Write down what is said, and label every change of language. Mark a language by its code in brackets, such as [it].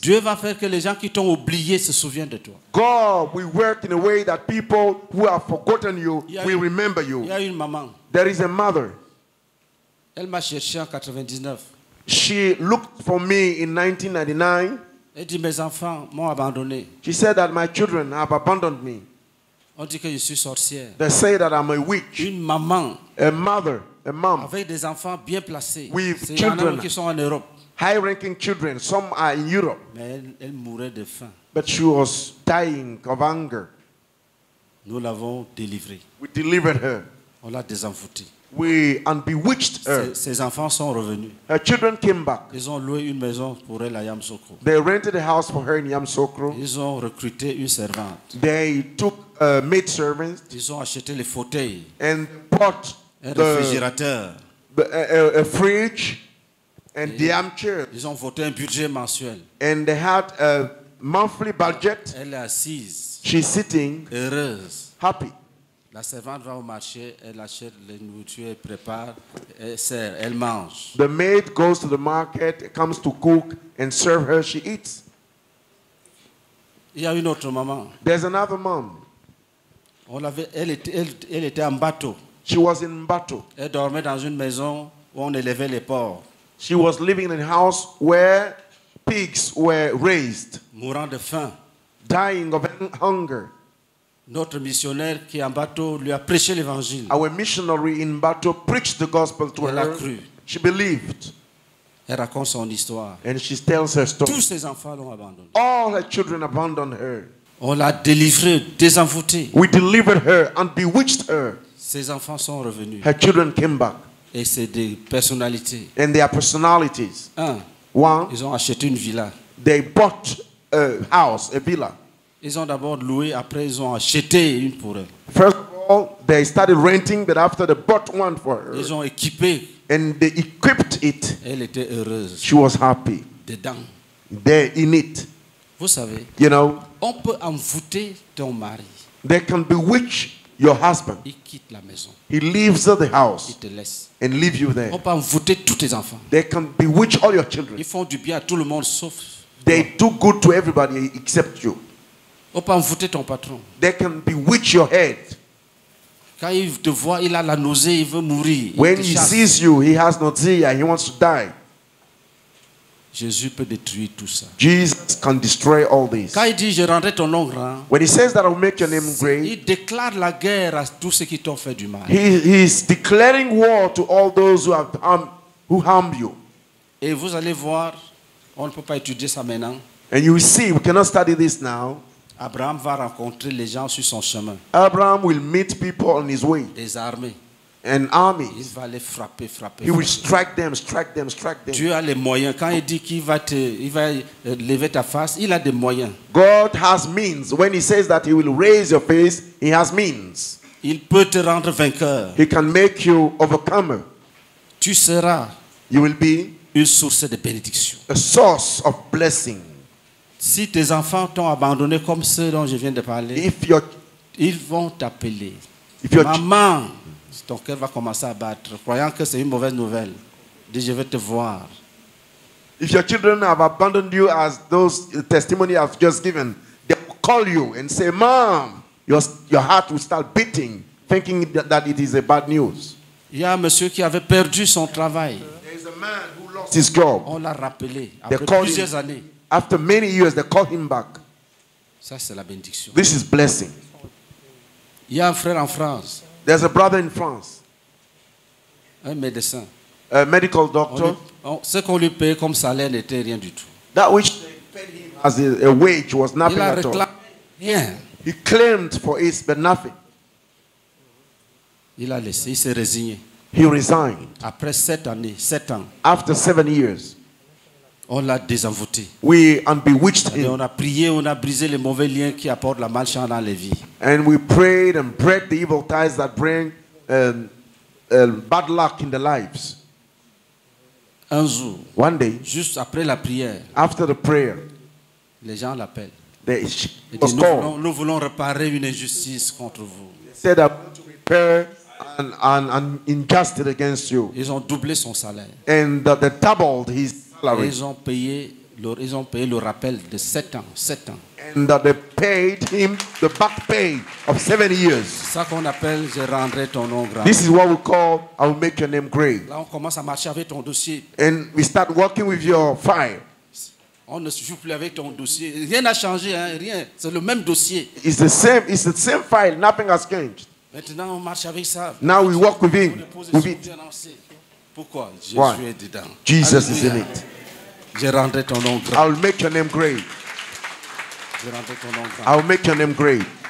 [fr] Dieu va faire que les gens qui t'ont oublié se souviennent de toi. [en] God will work in a way that people who have forgotten you will remember [fr] Il [en] you. [fr] y a une maman, [en] There is a mother. [fr] elle m'a cherché en 99. [en] She looked for me in 1999. [fr] Elle dit, mes enfants m'ont abandonné. [en] She said that my children have abandoned me. [fr] On dit que je suis sorcière. [en] They say that I'm a witch. [fr] Une maman [en] A mother, a mom, [fr] avec des enfants bien placés. [en] With [fr] Il y en a [en] children. [fr] même qui sont en Europe. [en] high-ranking children. Some are in Europe. [fr] Mais elle mourait de faim. [en] But she was dying of hunger. [fr] Nous l'avons délivrée. [en] We delivered her. [fr] On l'a désenvoûtée. [en] We bewitched her. [fr] Ses enfants sont revenus. [en] Her children came back. [fr] Ils ont loué une maison pour elle à Yamoussoukro. [en] They rented a house for her in Yamoussoukro. [fr] Ils ont recruté une servante. [en] They took maid servants [fr] Ils ont acheté les fauteuils, [en] and bought [fr] un [en] the, [fr] réfrigérateur. [en] a fridge and the armchair. [fr] Ils ont voté un budget mensuel. [en] And they had a monthly budget. [fr] Elle est assise, [en] She's sitting [fr] heureuse. [en] happy. [fr] La servante va au marché, elle achète les nourritures, elle prépare, elle sert, elle mange. [en] The maid goes to the market, comes to cook and serve her. She eats. [fr] Il y a une autre maman. [en] There's another mom. [fr] Elle était en bateau. [en] She was in Mbato. [fr] Elle dormait dans une maison où on élevait les porcs. [en] She was living in a house where pigs were raised, [fr] Mourant de faim. [en] dying of hunger. [fr] Notre missionnaire qui est en bateau lui a prêché l'évangile. [en] Our missionary in Mbato preached the gospel to [fr] Elle a [en] her. [fr] cru. [en] She believed. [fr] Elle raconte son histoire. [en] And she tells her story. [fr] Tous ses enfants l'ont abandonné. [en] All her children abandoned her. [fr] On l'a délivrée, désenvoûtée. [en] We delivered her and bewitched her. [fr] Ses enfants sont revenus. [en] Her children came back. [fr] Et c'est des personnalités. [en] And their personalities. [fr] One, ils ont acheté une villa. [en] They bought a house, a villa. [fr] Ils ont d'abord loué, après ils ont acheté une pour eux. [en] First of all, they started renting, but after they bought one for her. [fr] Ils ont équipé. [en] And they equipped it. [fr] Elle était heureuse. [en] She was happy. [fr] Dedans. [en] There in it. [fr] Vous savez, [en] you know, [fr] on peut envoûter ton mari. [en] They can bewitch your husband. [fr] Il quitte la maison. [en] He leaves the house. [fr] Il te laisse. [en] And leave you there. [fr] On peut envoûter tous tes enfants. [en] They can bewitch all your children. [fr] Ils font du bien à tout le monde sauf. [en] They do good to everybody except you. [fr] On peut envoûter ton patron. [en] They can bewitch your head. [fr] Quand il te voit, il a la nausée, il veut mourir. [en] When he sees you, he has nausea, he wants to die. [fr] Jésus peut détruire tout ça. [en] Jesus can destroy all this. [fr] Quand il dit je rendrai ton nom grand, [en] when he says that I will make your name great, [fr] il déclare la guerre à tous ceux qui t'ont fait du mal. [en] He is declaring war to all those who harm you. [fr] Et vous allez voir, on ne peut pas étudier ça maintenant. [en] And you will see, we cannot study this now. [fr] Abraham va rencontrer les gens sur son chemin. [en] Abraham will meet people on his way. [fr] Des armées. [en] And armies. [fr] Il va les frapper. [en] He will strike them. [fr] Dieu a les moyens. Quand il dit qu'il va lever ta face, il a des moyens. [en] God has means. When he says that he will raise your face, he has means. [fr] Il peut te rendre vainqueur. [en] He can make you overcomer. [fr] Tu seras [en] you will be [fr] une source de bénédiction. [en] A source of blessing. [fr] Si tes enfants t'ont abandonné comme ceux dont je viens de parler, ils vont t'appeler. Maman, ton cœur va commencer à battre, croyant que c'est une mauvaise nouvelle. Dis, je vais te voir. [en] If your children have abandoned you as those testimony I've just given, they will call you and say, Mom, your heart will start beating, thinking that it is a bad news. [fr] Il y a un monsieur qui avait perdu son travail. [en] There is a man who lost his job. [fr] On l'a rappelé après plusieurs années. [en] After many years, they call him back. [fr] Ça, c'est la bénédiction. [en] This is blessing. [fr] Il y a un frère en France. [en] There's a brother in France. [fr] Un médecin. [en] A medical doctor. [fr] Ce qu'on lui payait comme salaire n'était rien du tout. [en] That which they paid him as a wage was nothing at all. [fr] Rien. [en] He claimed for it, but nothing. [fr] Il a laissé, il s'est résigné. [en] He resigned. [fr] Après 7 années, 7 ans. [en] After 7 years. [fr] On l'a désenvoûté. [en] We bewitched him. [fr] Et on a prié, on a brisé les mauvais liens qui apportent la malchance dans les vies. [en] And we prayed and break the evil ties that bring bad luck in the lives. [fr] Un jour, [en] one day, [fr] juste après la prière, [en] after the prayer, [fr] les gens l'appellent. Nous voulons réparer une injustice contre vous. [en] They said I want to repair an injustice against you. [fr] Ils ont doublé son salaire. [en] And they doubled his salary. [fr] Ils ont payé le rappel de 7 ans. 7 ans. [en] And they paid him the back pay of 7 years. [fr] C'est ça qu'on appelle je rendrai ton nom grand. [en] This is what we call I will make your name great. [fr] Là on commence à marcher avec ton dossier. [en] And we start working with your file. [fr] On ne joue plus avec ton dossier. Rien n'a changé, hein, rien. C'est le même dossier. [en] It's the same file. Nothing has changed. [fr] Maintenant on marche avec ça. [en] Now we work with him. With it. [fr] Pourquoi? Jésus est dedans. [en] Jesus is in it. [fr] Je rendrai ton nom grand. [en] I will make your name great. I will make your name great.